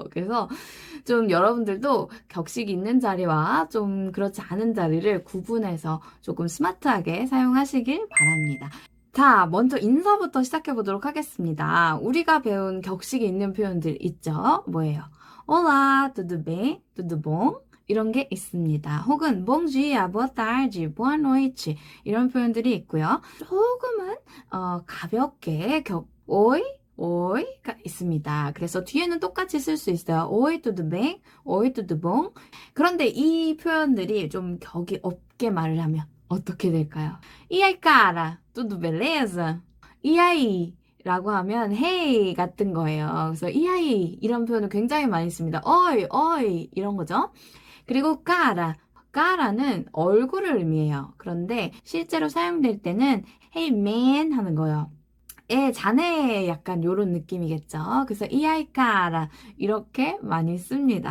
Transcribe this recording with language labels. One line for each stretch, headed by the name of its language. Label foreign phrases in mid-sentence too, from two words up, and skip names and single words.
Korean: 그래서 좀 여러분들도 격식 있는 자리와 좀 그렇지 않은 자리를 구분해서 조금 스마트하게 사용하시길 바랍니다. 자, 먼저 인사부터 시작해 보도록 하겠습니다. 우리가 배운 격식이 있는 표현들 있죠? 뭐예요?
Portuguese: Olá, tudo bem? Tudo bom?
Korean: 이런 게 있습니다. 혹은
Portuguese: bom dia, boa tarde, boa noite
Korean: 이런 표현들이 있고요. 조금은 가볍게
Portuguese: oi, oi
Korean: 가 있습니다. 그래서 뒤에는 똑같이 쓸 수 있어요.
Portuguese: Oi, tudo bem? Oi, tudo bom?
Korean: 그런데 이 표현들이 좀 격이 없게 말을 하면 어떻게 될까요?
Portuguese: E aí, cara? Tudo beleza? E aí?
Korean: 라고 하면 hey 같은 거예요. 그래서
Portuguese: e aí
Korean: 이런 표현을 굉장히 많이 씁니다. 어이, 어이 이런 거죠. 그리고 cara, cara는 얼굴을 의미해요. 그런데 실제로 사용될 때는
English: hey man
Korean: 하는 거예요. 자네 약간 요런 느낌이겠죠. 그래서
Portuguese: E aí cara
Korean: 이렇게 많이 씁니다.